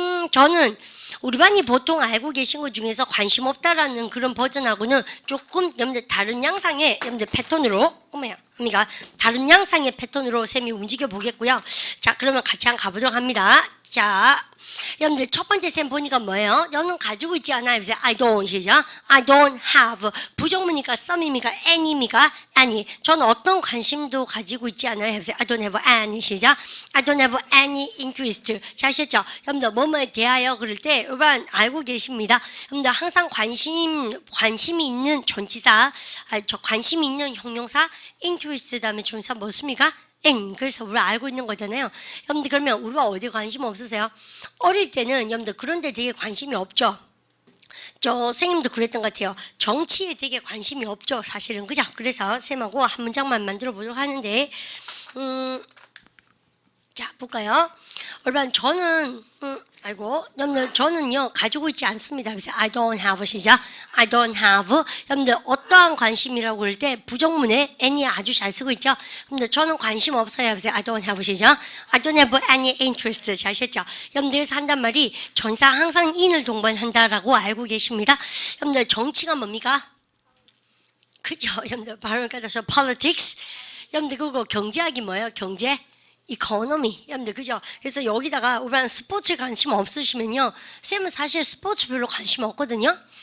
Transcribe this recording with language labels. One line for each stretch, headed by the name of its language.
Korean: 저는 우리 반이 보통 알고 계신 것 중에서 관심 없다라는 그런 버전하고는 조금 여러분들 다른 양상의 여러분들 패턴으로 그러니까 다른 양상의 패턴으로 쌤이 움직여 보겠고요. 자, 그러면 같이 한번 가보도록 합니다. 자, 여러분들 첫 번째 쌤 보니까 뭐예요? 너는 가지고 있지 않아요. 그래서
English: I don't
Korean: 시죠.
English: I don't have.
Korean: 부정문이니까 some입니까? any입니까? any. 저는 어떤 관심도 가지고 있지 않아요. 그래서
English: I don't have any
Korean: 시죠.
English: I don't have any interest.
Korean: 잘 아셨죠? 여러분들 뭐뭐에 대하여 그럴 때 여러분 알고 계십니다. 여러분들 항상 관심이 있는 전치사, 관심이 있는 형용사, interest 다음에 전치사 뭐습니까? 그래서 우리가 알고 있는 거잖아요. 여러분들 그러면 우리가 어디 관심 없으세요? 어릴 때는 여러분들 그런데 되게 관심이 없죠. 저 선생님도 그랬던 것 같아요. 정치에 되게 관심이 없죠, 사실은. 그죠? 그래서 쌤하고 한 문장만 만들어 보도록 하는데 자, 볼까요? 여러분 저는 여러분들 저는요 가지고 있지 않습니다. 그래서
English: I don't have
Korean: 시작.
English: I don't have.
Korean: 여러분들 어떠한 관심이라고 그럴 때 부정문에 any 아주 잘 쓰고 있죠. 여러분들 저는 관심 없어요. 그래서
English: I don't have
Korean: 시작.
English: I don't have any interest.
Korean: 잘 하셨죠? 여러분들에서 한단 말이 전사 항상 in을 동반한다라고 알고 계십니다. 여러분들 정치가 뭡니까? 그죠? 여러분들 발음을 갖다서 politics. 여러분들 그거 경제학이 뭐예요? 경제? 이코노미, 여러분들 그죠? 그래서 여기다가 우리는 스포츠에 관심 없으시면요, 쌤은 사실 스포츠 별로 관심 없거든요.